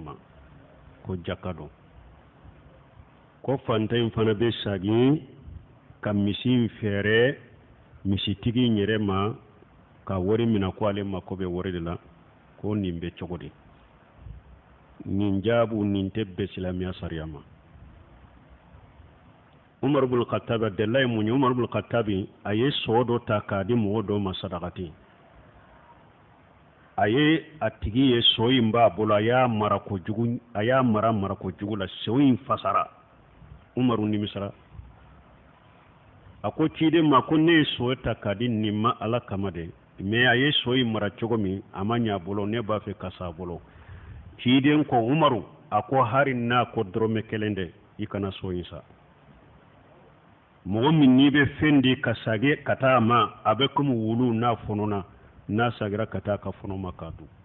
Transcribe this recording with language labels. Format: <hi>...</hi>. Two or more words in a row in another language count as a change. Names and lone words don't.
<bm>ma ko jaka dɔ ko fantan in fana bɛ sagi ka misi in fɛrɛ misitigi in yɛrɛ ma ka wari minɛ ko ale mako bɛ wari de la ko nin bɛ cogo di nin jaabu nin tɛ bɛn silamɛya sariya ma Umar ibn Khattab Abdullah mun ye Umar ibn Khattab a ye so dɔ ta k'a di mɔgɔ dɔ ma sadakati a ye a tigi ye so in b'a bolo a y'a mara kojugu la so in fasara Umaru nimisara a ko ciden ma ko ne ye so ta k'a di nin ma Ala kama de mais a ye so in mara cogo min a ma ɲɛ a bolo ne b'a fɛ ka sa a bolo ciden ko Umaru a ko hari n'a ko dɔrɔmɛ kelen dɛ i kana so in sa mɔgɔ min n'i bɛ fɛn di ka sage ka taa ma a bɛ komi wulu n'a fɔnɔna n'a sagira ka taa ka fɔnɔ ma k'a dun</bm>